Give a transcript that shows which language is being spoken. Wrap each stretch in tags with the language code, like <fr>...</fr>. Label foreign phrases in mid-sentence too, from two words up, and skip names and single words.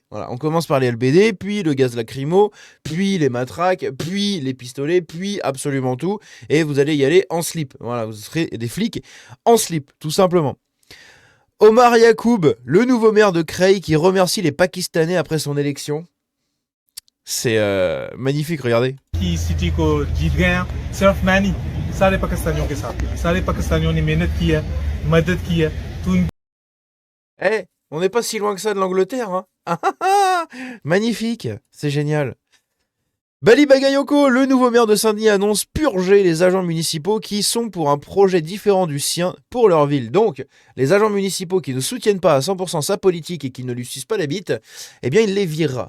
<fr>Voilà, on commence par les LBD, puis le gaz lacrymo, puis les matraques, puis les pistolets, puis absolument tout, et vous allez y aller en slip. Voilà, vous serez des flics en slip, tout simplement. Omar Yacoub, le nouveau maire de Creil, qui remercie les Pakistanais après son élection. C'est magnifique, regardez.</fr> <hi>की सिटी को जीत गए हैं सिर्फ मैं नहीं सारे पाकिस्तानियों के साथ सारे पाकिस्तानियों ने मेहनत की है मदद की है तो</hi> <fr>on n'est pas si loin que ça de l'Angleterre, Magnifique, c'est génial. Bali Bagayoko, le nouveau maire de Saint-Denis, annonce purger les agents municipaux qui sont pour un projet différent du sien pour leur ville. Donc, les agents municipaux qui ne soutiennent pas à 100% sa politique et qui ne lui sucent pas la bite, eh bien, il les virera.</fr>